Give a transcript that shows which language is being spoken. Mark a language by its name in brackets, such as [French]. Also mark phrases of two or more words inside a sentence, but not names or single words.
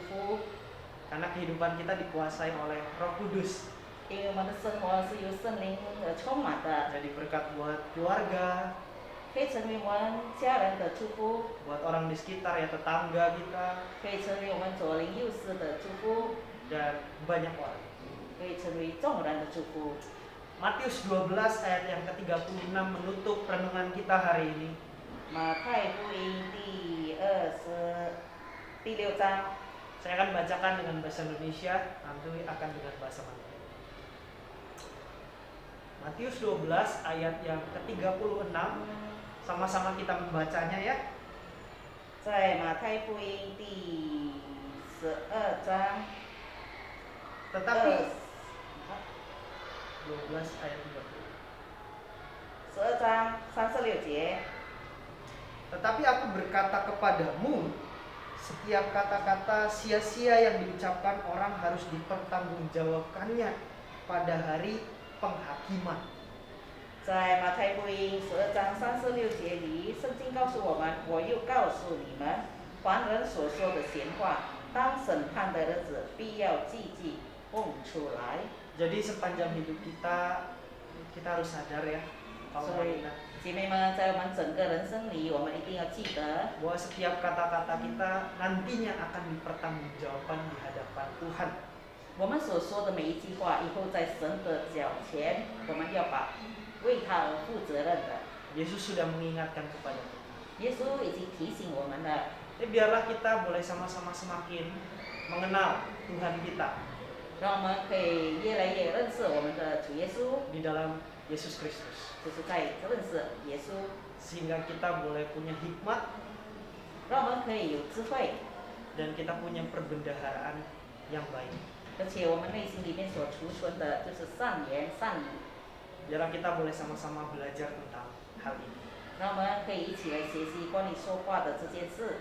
[Chinese] 这些话语可以成为别人的祝福。 [Indonesian] Karena kehidupan kita dikuasai oleh Roh Kudus. [Chinese] 因为我们的生活是由圣灵充满的， [Indonesian] Jadi berkat buat keluarga, [Chinese] 可以成为我们家人的祝福， [Indonesian] buat orang di sekitar ya, tetangga kita, [Chinese] 可以成为我们左邻右舍的祝福， [Indonesian] dan banyak orang. [Chinese] 可以成为众人的祝福。 [Indonesian] Matius 12 ayat yang ke-36 menutup renungan kita hari ini. [Chinese] 马太福音第6章， [Indonesian] Saya akan bacakan dengan bahasa Indonesia, nanti akan dengan bahasa Mandarin. Matius 12 ayat yang ke-36, sama-sama kita membacanya ya. [Chinese] 在马太福音第12章 [Indonesian] Tetapi 12 ayat 30. [Chinese] 12 章36节， [Indonesian] Tetapi aku berkata kepadamu, setiap kata-kata sia-sia yang diucapkan orang harus dipertanggungjawabkannya pada hari penghakiman. [Chinese] 在马太福音12章36节里，圣经告诉我们：“我又告诉你们，凡人所说的闲话，当审判的日子必要记供出来。” [Indonesian] Jadi sepanjang hidup kita harus sadar ya, kalau [Chinese] 所以 [Indonesian] kita [Chinese] 姐妹们，在我们整个人生里，我们一定要记得， [Indonesian] bahwa setiap kata-kata kita nantinya akan dipertanggungjawabkan di hadapan Tuhan. [Chinese] 我们所说的每一句话，以后在神的脚前，我们要为他而负责任的。 [Indonesian] Yesus sudah mengingatkan kepada kita. [Chinese] 耶稣已经提醒我们了， [Indonesian] Biarlah kita boleh sama-sama semakin mengenal Tuhan kita [Chinese] 让我们可以越来越认识我们的主耶稣， [Indonesian] di dalam Yesus Kristus. [Chinese] 就是在认识耶稣， [Indonesian] Sehingga kita boleh punya hikmat [Chinese] 让我们可以有智慧， [Indonesian] dan kita punya perbendaharaan yang baik. [Chinese] 而且我们内心里面所储存的就是善言善语， [Indonesian] Biarlah kita boleh sama-sama belajar tentang hal ini. [Chinese] 让我们可以一起来学习关于说话的这件事。